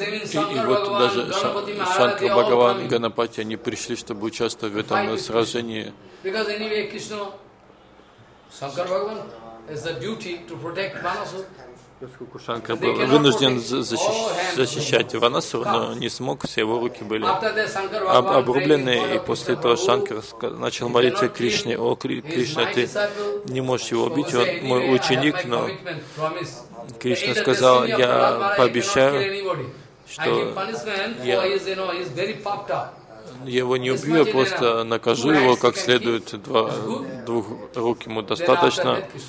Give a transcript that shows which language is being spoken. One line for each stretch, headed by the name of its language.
English: I mean, Shankar Bhagavan, Ganapati Maharaj, they all came.
Russian: И вот даже Шанкар Бхагаван и Ганапати они пришли, чтобы участвовать в этом сражении.
English: Because anyway, Krishna, Shankar Bhagavan, has the duty to protect Ванасура.
Russian: Шанкар был вынужден защищать Ванасура, но не смог. Все его руки были обрублены, и после этого Шанкар начал молиться Кришне: «О Кришна, ты не можешь его убить, он мой ученик, но». Кришна сказал: «Я пообещаю, что я его не убью, я просто накажу его как следует, двух рук ему достаточно».